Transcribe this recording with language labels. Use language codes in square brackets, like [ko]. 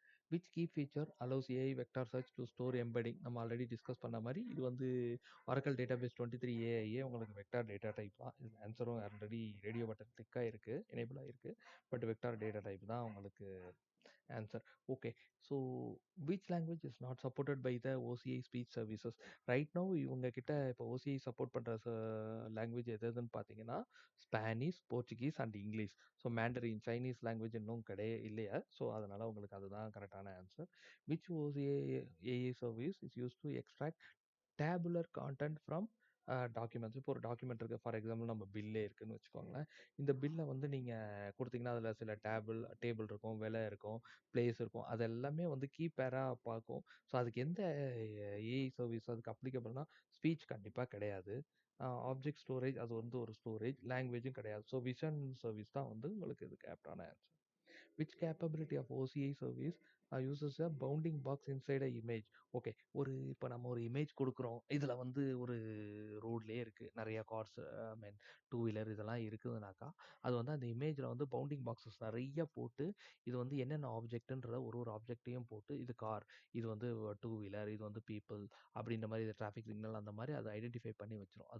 [en] Which key feature allows AI vector search to store embedding. [ta] நம்ம already discuss பண்ண மாரி இது வந்து Oracle டேட்டாபேஸ் 23 ஏஐயே உங்களுக்கு வெக்டார் டேட்டா டைப் தான். இதுல ஆன்சரும் ஆல்ரெடி ரேடியோ பட்டன் கிளிக் ஆயிருக்கு, எனேபிள் ஆயிருக்கு. பட் வெக்டார் டேட்டா டைப் தான் உங்களுக்கு [en] Answer. Okay. So, which language is not supported by the OCI speech services? [ta] Right now, இவங்க கிட்ட இப்போ OCI சப்போர்ட் பண்ற லாங்குவேஜ் எது எதுன்னு பார்த்தீங்கன்னா Spanish, Portuguese and English. So மேண்டரின் Chinese language இன்னும் இல்லையா? ஸோ அதனால உங்களுக்கு அதுதான் கரெக்டான answer. [en] Which OCI AI service is use to extract tabular content from documents. [ta] இப்போ ஒரு டாக்குமெண்ட் இருக்குது, ஃபார் எக்ஸாம்பிள் நம்ம பில்லே இருக்குன்னு வச்சுக்கோங்களேன். இந்த பில்லை வந்து நீங்கள் கொடுத்தீங்கன்னா அதில் சில டேபிள் இருக்கும், விலை இருக்கும், பிளேஸ் இருக்கும், அது எல்லாமே வந்து கீ பேராக பார்க்கும். ஸோ அதுக்கு எந்த ஏஐ சர்வீஸ் அதுக்கு அப்ளிகபிள்னா ஸ்பீச் கண்டிப்பாக கிடையாது. ஆப்ஜெக்ட் ஸ்டோரேஜ் அது வந்து ஒரு ஸ்டோரேஜ், லாங்குவேஜும் கிடையாது. ஸோ விஷன் சர்வீஸ் தான் வந்து உங்களுக்கு இதுக்கு ஆப்டான answer. [en] Which capability of OCI service uses a bounding box inside a image? [ta] Okay. இப்போ நம்ம ஒரு இமேஜ் கொடுக்குறோம். இதில் வந்து ஒரு ரோட்லேயே இருக்குது, நிறைய கார்ஸ், ஐ மீன் டூ வீலர் இதெல்லாம் இருக்குதுனாக்கா, அது வந்து அந்த இமேஜில் வந்து பவுண்டிங் பாக்ஸஸ் நிறைய போட்டு, இது வந்து என்னென்ன ஆப்ஜெக்ட்டுன்றத ஒரு ஆப்ஜெக்ட்டையும் போட்டு, இது கார், இது வந்து டூ வீலர், இது வந்து பீப்புள் அப்படின்ற மாதிரி, இது டிராஃபிக் சிக்னல் அந்த மாதிரி அதை ஐடென்டிஃபை பண்ணி வச்சிரும்.